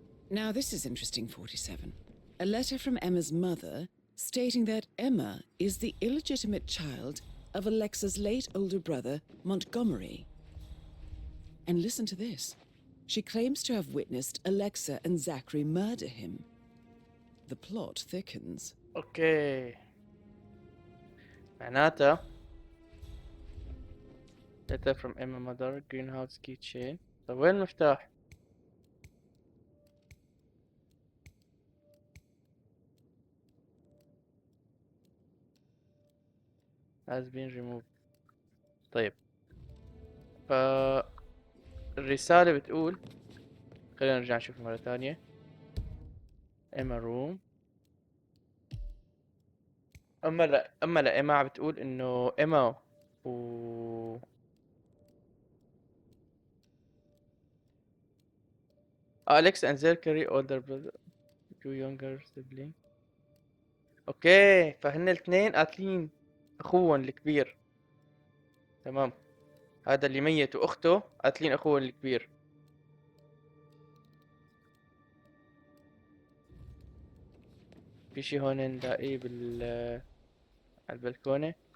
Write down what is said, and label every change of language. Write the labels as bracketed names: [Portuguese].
[English] Now this is interesting, 47. A letter from Emma's mother stating that Emma is the illegitimate child of Alexa's late older brother, Montgomery. And listen to this. She claims to have witnessed Alexa and Zachary murder him. The plot thickens. [Arabic] اوكي معناته [English] letter from Emma mother greenhouse keychain. [Arabic] طيب وين المفتاح؟ [English] has been removed. [Arabic] طيب الرسالة بتقول خلينا نرجع نشوف مرة ثانية. [English] Emma room. [Arabic] أما لا إما بتقول إنه إما و [English] Alex and Zachary older brother two younger sibling. [Arabic] اوكي فهن الاثنين قاتلين اخوهم الكبير. تمام. هذا اللي ميت واخته قاتلين اخوهم الكبير. في شي هون نلاقيه على البلكونة.